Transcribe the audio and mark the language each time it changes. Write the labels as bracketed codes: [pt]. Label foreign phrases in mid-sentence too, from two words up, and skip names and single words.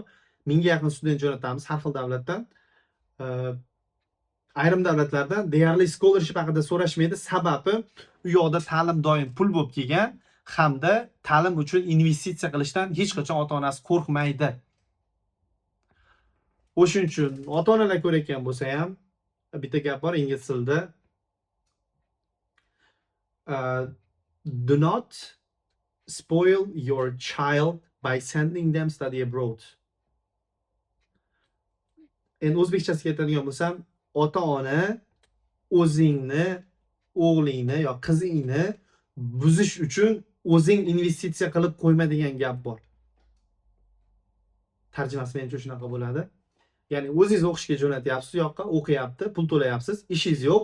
[uz] 1000 ga yaqin student jo'natamiz har xil davlatdan. Ayrim davlatlardan deyarli scholarship haqida so'rashmaydi. Sababi u yoqda ta'lim doim pul bo'lib kelgan hamda ta'lim uchun investitsiya qilishdan hech qachon ota-onasi qo'rqmaydi. O'shuning uchun ota-onalar ko'rayotgan bo'lsa ham bitta gap bor ingliz tilida. [en] Do not spoil your child by sending them study abroad. [uz] Endi o'zbekchasiga aytadigan bo'lsam, ota-ona o'zingni o'g'lingni yo qizingni buzish uchun o'zing investitsiya qilib qo'yma degan gap bor. Tarjimasi menimcha shunaqa bo'ladi. Ya'ni o'zingiz o'qishga jo'natyapsiz, u yoqqa o'qiyapti, pul to'layapsiz, ishingiz yo'q.